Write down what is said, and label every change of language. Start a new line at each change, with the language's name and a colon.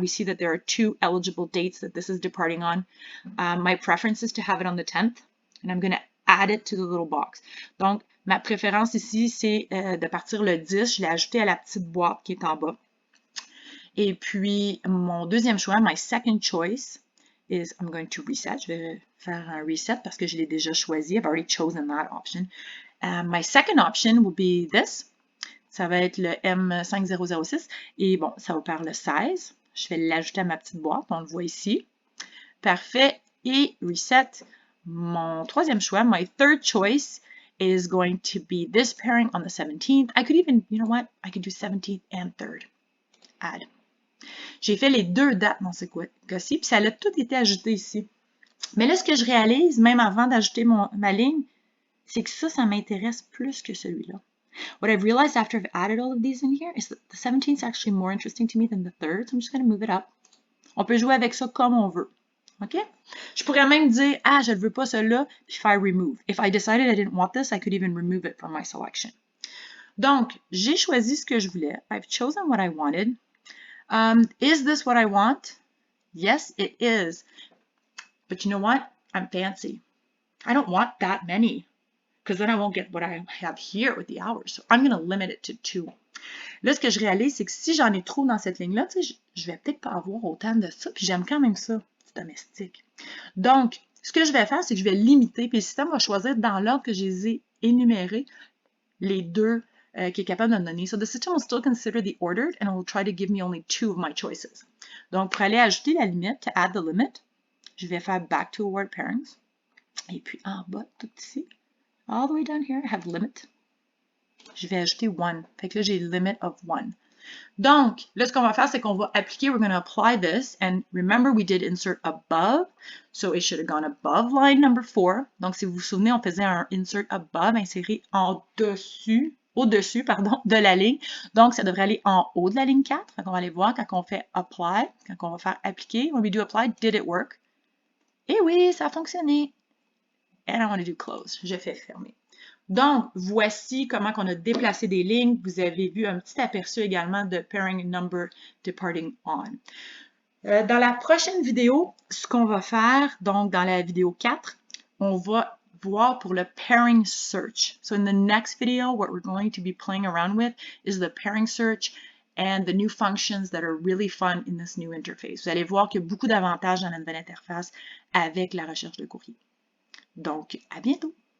English: We see that there are two eligible dates that this is departing on. My preference is to have it on the 10th, and I'm going to add it to the little box.
French: Donc, ma préférence ici, c'est de partir le 10. Je l'ai ajouté à la petite boîte qui est en bas. Et puis, mon deuxième choix,
English: my second choice, is I'm going to reset.
French: Je vais faire un reset parce que je l'ai déjà choisi.
English: I've already chosen that option. My second option will be this.
French: Ça va être le M5006. Et bon, ça opère le 16. Je vais l'ajouter à ma petite boîte. On le voit ici. Parfait. Et reset. Mon troisième choix,
English: my third choice, is going to be this pairing on the 17th. I could even, you know what? I could do 17th and 3rd. Add.
French: J'ai fait les deux dates dans ce cas-ci, puis ça a tout été ajouté ici. Mais là, ce que je réalise, même avant d'ajouter ma ligne, c'est que ça m'intéresse plus que celui-là.
English: What I've realized after I've added all of these in here is that the 17th is actually more interesting to me than the 3rd, so I'm just going to move it up.
French: On peut jouer avec ça comme on veut. OK? Je pourrais même dire, ah, je ne veux pas celui-là, puis faire remove.
English: If I decided I didn't want this, I could even remove it from my selection.
French: Donc, j'ai choisi ce que je voulais.
English: I've chosen what I wanted. Is this what I want? Yes, it is. But you know what? I'm fancy. I don't want that many because then I won't get what I have here with the hours. So I'm going to limit it to 2.
French: Là, ce que je réalise, c'est que si j'en ai trop dans cette ligne-là, je vais peut-être pas avoir autant de ça, puis j'aime quand même ça, du domestique. Donc, ce que je vais faire, c'est que je vais limiter, puis le système va choisir dans l'ordre que je les ai énumérés, les deux qui est capable de me donner.
English: So the system will still consider the ordered and it will try to give me only 2 of my choices.
French: Donc, pour aller ajouter la limite,
English: to add the limit,
French: je vais faire
English: back to award pairings.
French: Et puis en bas, tout ici,
English: all the way down here, I have limit.
French: Je vais ajouter 1. Fait que là, j'ai
English: limit of 1.
French: Donc, là, ce qu'on va faire, c'est qu'on va appliquer,
English: we're going to apply this, and remember, we did insert above, so it should have gone above line number 4.
French: Donc, si vous vous souvenez, on faisait un insert above, inséré au-dessus, de la ligne. Donc, ça devrait aller en haut de la ligne 4. Donc, on va aller voir quand on fait apply, quand on va faire appliquer.
English: When we do apply, did it work?
French: Et oui, ça a fonctionné.
English: And I want to do close.
French: Je fais fermer. Donc, voici comment on a déplacé des lignes. Vous avez vu un petit aperçu également de
English: pairing number departing on.
French: Dans la prochaine vidéo, ce qu'on va faire, donc dans la vidéo 4, on va voir pour le pairing search.
English: So in the next video, what we're going to be playing around with is the pairing search and the new functions that are really fun in this new interface.
French: Vous allez voir qu'il y a beaucoup d'avantages dans la nouvelle interface avec la recherche de courrier. Donc, à bientôt!